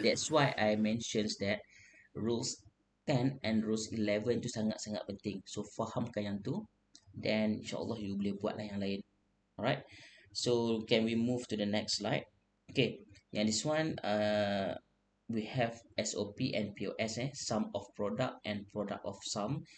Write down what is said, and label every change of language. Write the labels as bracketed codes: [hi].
[en] That's why I mentions that rules 10 and rules 11 [ms] tu sangat-sangat penting. So fahamkan yang tu, then insyaAllah you boleh buat lah yang lain. [en] Alright. So can we move to the next slide? Okay. Yang this one we have SOP and POS, sum of product and product of sum.